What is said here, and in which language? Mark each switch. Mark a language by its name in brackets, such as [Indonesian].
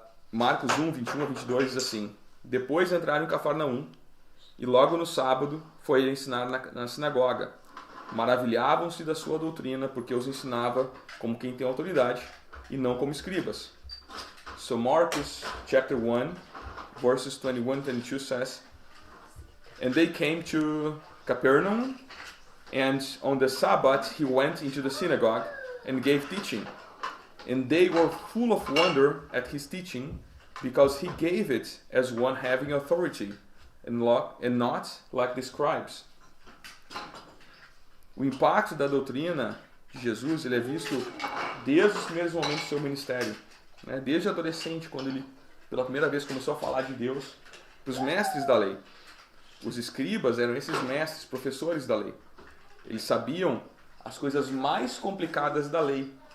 [Portuguese] Marcos 1, 21 a 22 diz assim: Depois entraram em Cafarnaum, e logo no sábado foi ele ensinar na sinagoga. Maravilhavam-se da sua doutrina, porque os ensinava como quem tem autoridade, e não como escribas. [English] So Marcos chapter 1, verses 21 and 22 says, And they came to Capernaum, and on the Sabbath he went into the synagogue and gave teaching. And they were full of wonder at his teaching, because he gave it as one having authority, and not like the scribes. [Portuguese] O impacto da doutrina de Jesus ele é visto desde os primeiros momentos do seu ministério, né? Desde adolescente, quando ele pela primeira vez começou a falar de Deus para os mestres da lei. Os escribas eram esses mestres, professores da lei. Eles sabiam as coisas mais complicadas da lei.